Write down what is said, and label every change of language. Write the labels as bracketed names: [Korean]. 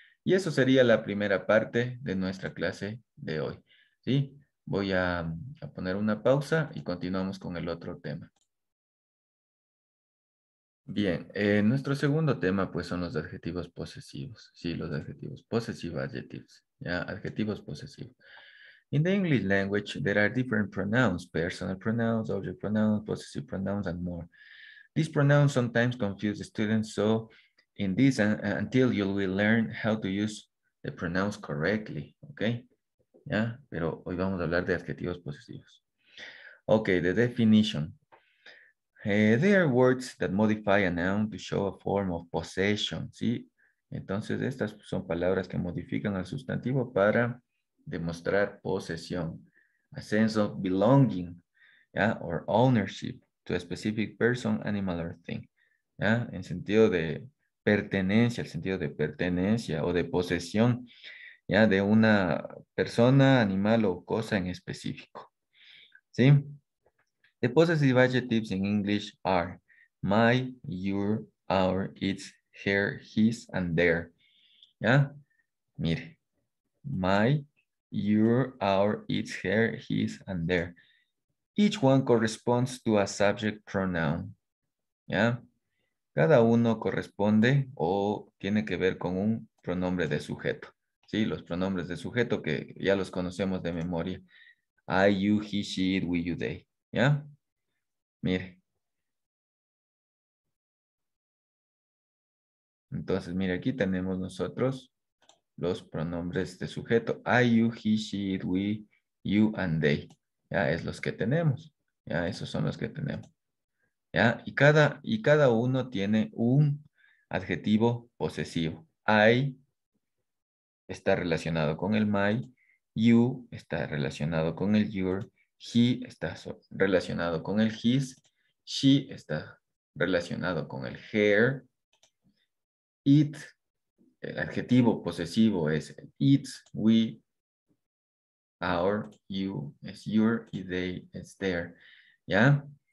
[Spanish] Y eso sería la primera parte de nuestra clase de hoy. ¿Sí? Voy a poner una pausa y continuamos con el otro tema. Bien, nuestro segundo tema pues son los adjetivos posesivos. Sí, los adjetivos [English] possessive adjectives. [Spanish] ¿Ya? Adjetivos posesivos. [English] In the English language, there are different pronouns, personal pronouns, object pronouns, possessive pronouns, and more. These pronouns sometimes confuse the students, so in this, until you will learn how to use the pronouns correctly, okay? [Spanish] ¿Ya? Pero hoy vamos a hablar de adjetivos posesivos. [English] Okay, the definition. They are words that modify a noun to show a form of possession, [Spanish] ¿sí? Entonces, estas son palabras que modifican al sustantivo para demostrar posesión. [English] A sense of belonging, [Spanish] ¿ya? [English] Or ownership to a specific person, animal, or thing. [Spanish] ¿Ya? En sentido de pertenencia, el sentido de pertenencia o de posesión, ¿ya? De una persona, animal o cosa en específico. ¿Sí? [English] The possessive adjectives in English are my, your, our, its, her, his, and their. [Spanish] ¿Ya? Mire. [English] My, your, our, its, her, his, and their. Each one corresponds to a subject pronoun. [Spanish] ¿Ya? Cada uno corresponde o tiene que ver con un pronombre de sujeto. ¿Sí? Los pronombres de sujeto que ya los conocemos de memoria. [English] I, you, he, she, it, we, you, they. [Spanish] ¿Ya? Mire. Entonces, mire, aquí tenemos nosotros los pronombres de sujeto. [English] I, you, he, she, it, we, you, and they. [Spanish] Ya, es los que tenemos. Ya, esos son los que tenemos. ¿Ya? Y cada uno tiene un adjetivo posesivo. I está relacionado con el my, you está relacionado con el your, he está relacionado con el his, she está relacionado con el her, it, el adjetivo posesivo es el its, we, our, you es your y they es their. ¿Ya?